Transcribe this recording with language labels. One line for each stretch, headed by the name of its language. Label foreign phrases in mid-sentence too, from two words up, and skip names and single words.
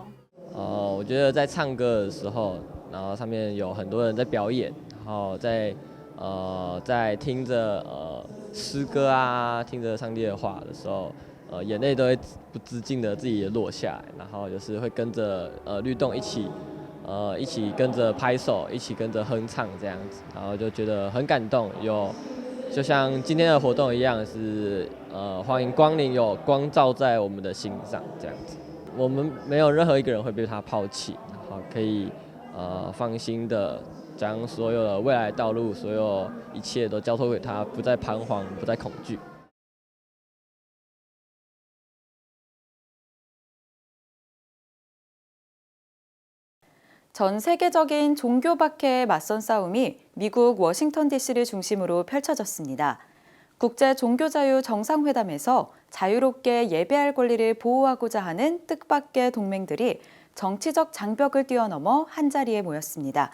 Chinese: 我觉得在唱歌的时候，然后上面有很多人在表演，然后在听着诗歌啊，听着上帝的话的时候，眼泪都会不自禁的自己也落下来，然后就是会跟着律动一起跟着拍手，一起跟着哼唱这样子，然后就觉得很感动，就像今天的活动一样，是欢迎光临，有光照在我们的心上这样子。我们没有任何一个人会被他抛弃，然后可以放心的将所有的未来道路，所有一切都交托给他，不再彷徨，不再恐惧。
Korean: 전 세계적인 종교 박해에 맞선 싸움이 미국 워싱턴 DC를 중심으로 펼쳐졌습니다. 국제 종교자유 정상회담에서 자유롭게 예배할 권리를 보호하고자 하는 뜻밖의 동맹들이 정치적 장벽을 뛰어넘어 한자리에 모였습니다.